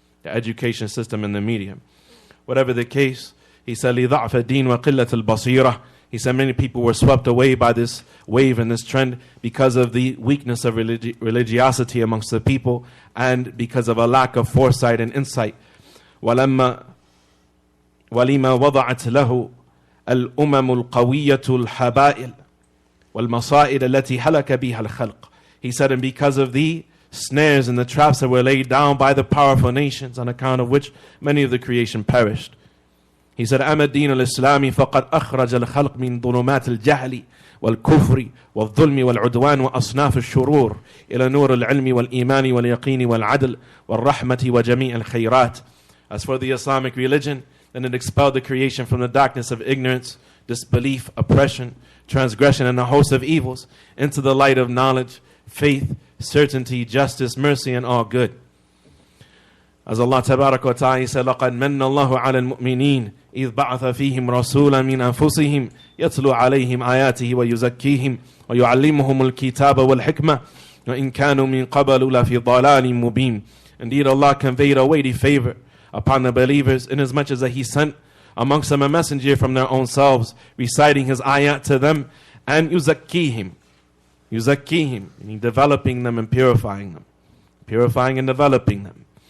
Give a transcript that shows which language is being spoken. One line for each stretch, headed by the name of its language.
English: The education system and the media. Whatever the case, he said,
Arabic: لِضَعْفَ الدِّينِ وَقِلَّةِ الْبَصِيرَةِ.
English: He said many people were swept away by this wave and this trend because of the weakness of religiosity amongst the people and because of a lack of foresight and insight.
Arabic: ولما وضعت له الأمم القوية الحبائل والمصائد التي هلك بها الخلق.
English: He said, and because of the snares and the traps that were laid down by the powerful nations, on account of which many of the creation perished. He said,
Arabic: أما الدين الإسلامي فقد أخرج الخلق من ظلمات الجهل والكفر والظلم والعدوان وأصناف الشرور إلى نور العلم والإيمان واليقين والعدل والرحمة وجميع الخيرات.
English: As for the Islamic religion, then it expelled the creation from the darkness of ignorance, disbelief, oppression, transgression, and a host of evils into the light of knowledge, faith, certainty, justice, mercy, and all good. As Allah Tabaraka wa Ta'ala said,
Arabic: لَقَدْ مَنَّ اللَّهُ عَلَى الْمُؤْمِنِينَ إِذْ بَعَثَ فِيهِمْ رَسُولًا مِنْ أَنفُسِهِمْ يَتْلُو عَلَيْهِمْ آيَاتِهِ وَيُزَكِّيهِمْ وَيُعَلِّمُهُمُ الْكِتَابَ وَالْحِكْمَةَ وَإِنْ كَانُوا مِنْ قَبْلُ لَفِي ضَلَالٍ مُبِينٍ.
English: Indeed, Allah conveyed a weighty favor upon the believers, inasmuch as that He sent amongst them a messenger from their own selves, reciting His ayat to them, and yuzakkihim, meaning developing them and purifying them, purifying and developing them.